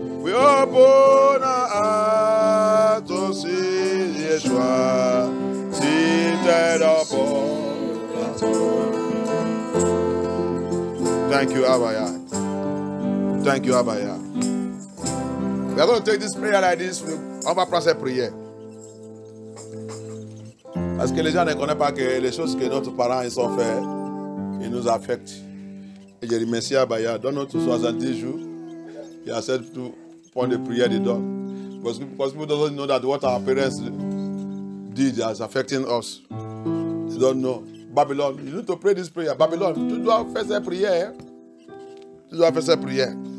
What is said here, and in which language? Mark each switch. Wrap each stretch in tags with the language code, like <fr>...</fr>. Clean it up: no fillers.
<en>We open our eyes to see Yeshua seated upon the throne. Thank you, Abba Yah. Thank you, Abba Yah. We are going to take this prayer like this.</en> <fr>On va passer prière. Parce que les gens ne connaissent pas que les choses que nos parents ils ont fait, ils nous affectent. Et je remercie Abba Yah. Dans notre 70 jours, il y a 7 points de prière dedans.</fr> <en>Because people don't know that what our parents did is affecting us. They don't know. Babylon, you need to pray this prayer.</en> <fr>Babylon, tu dois faire cette prière. Tu dois faire cette prière.</fr>